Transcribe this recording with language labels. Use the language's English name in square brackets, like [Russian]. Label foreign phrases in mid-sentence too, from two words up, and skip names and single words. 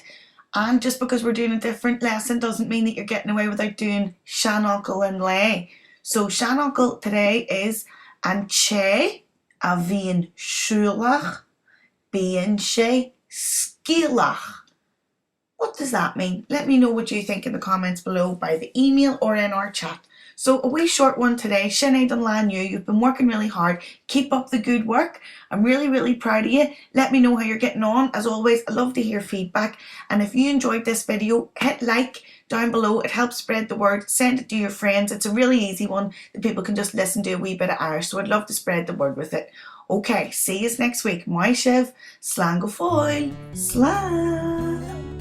[English] And just because we're doing a different lesson doesn't mean that you're getting away without doing Seanfhocal and Léamh. So Seanfhocal today is [Irish] an che a bhíonn siúlach bíonn sé scíolach. [English] What does that mean? Let me know what you think in the comments below by the email or in our chat. So a wee short one today. Sinead and Lan, you've been working really hard. Keep up the good work. I'm really, really proud of you. Let me know how you're getting on. As always, I love to hear feedback. And if you enjoyed this video, hit like down below. It helps spread the word. Send it to your friends. It's a really easy one that people can just listen to a wee bit of Irish. So I'd love to spread the word with it. Okay, see you next week. My Shiv, [Irish] slán go fóill, slán.